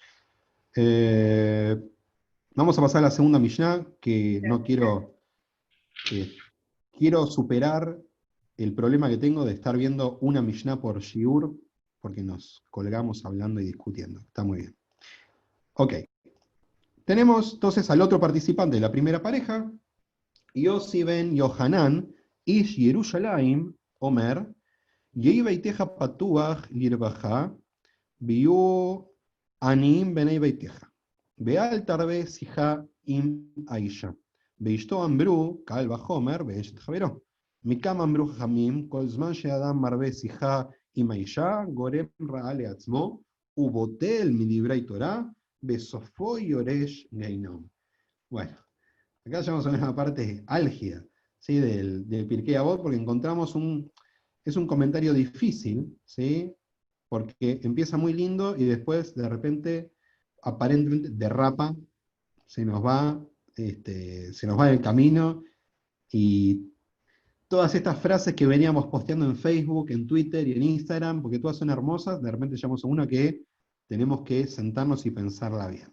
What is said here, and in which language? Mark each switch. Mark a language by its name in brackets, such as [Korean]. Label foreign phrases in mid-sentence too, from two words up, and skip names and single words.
[Spanish] Vamos a pasar a la segunda Mishnah, que no quiero superar el problema que tengo de estar viendo una Mishnah por Shiur, porque nos colgamos hablando y discutiendo. Está muy bien. Ok. Tenemos entonces al otro participante de la primera pareja, [Hebrew] יוסי בן יוחנן איש ירושלים אומר, יהי ביתך פתוח לרווחה, ויהיו עניים בני ביתך, ואל תרבה שיחה עם האשה, באשתו אמרו, קל וחומר, באשת חברו, מכאן אמרו חכמים, כל זמן שאדם מרבה שיחה עם האשה, גורם רעה לעצמו, ובוטל מדברי תורה, וסופו יורש גיהנם. [Spanish] Bueno, acá llegamos a una parte álgida, ¿sí?, del Pirkei Avot, porque encontramos es un comentario difícil, ¿sí?, porque empieza muy lindo y después de repente aparentemente derrapa, se nos va el camino, y todas estas frases que veníamos posteando en Facebook, en Twitter y en Instagram, porque todas son hermosas, de repente llegamos a una que tenemos que sentarnos y pensarla bien.